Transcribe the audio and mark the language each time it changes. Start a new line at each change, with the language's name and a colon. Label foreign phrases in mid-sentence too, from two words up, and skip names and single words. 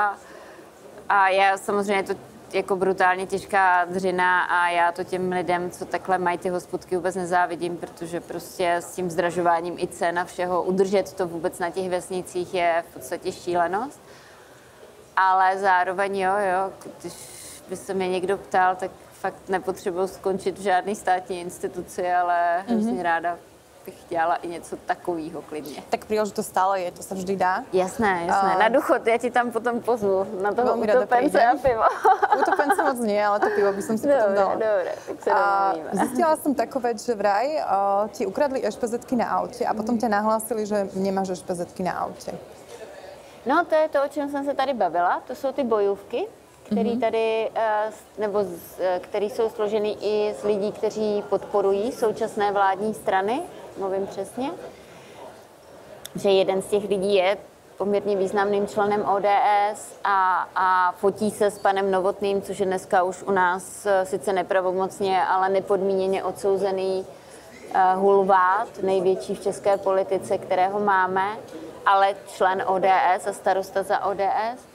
Czech: a já samozřejmě to jako brutálně těžká dřina a já to těm lidem, co takhle mají ty hospodky, vůbec nezávidím, protože prostě s tím zdražováním i cen a všeho udržet to vůbec na těch vesnicích je v podstatě šílenost. Ale zároveň jo, když by se mě někdo ptal, tak fakt nepotřebuji skončit v žádné státní instituci, ale hrozně ráda bych chtěla i něco takového klidně.
Slovak: Tak príležitosť stále je, to sa vždy dá. Jasné.
Czech: Na duchot, ja ti tam potom pozvu, na toho utopence a pivo.
Slovak: Utopence moc nie, ale to pivo by som si potom dala. Dobre, tak sa domluvíme. Zistila som takú vec, že vraj ti ukradli ešpezetky na aute a potom ťa nahlásili, že nemáš ešpezetky na aute.
Czech: No, to je to, o čem jsem se tady bavila. To jsou ty bojůvky, které tady, které jsou složeny i z lidí, kteří podporují současné vládní strany. Mluvím přesně, že jeden z těch lidí je poměrně významným členem ODS a fotí se s panem Novotným, což je dneska už u nás sice nepravomocně, ale nepodmíněně odsouzený hulvát, největší v české politice, kterého máme, ale člen ODS a starosta za ODS.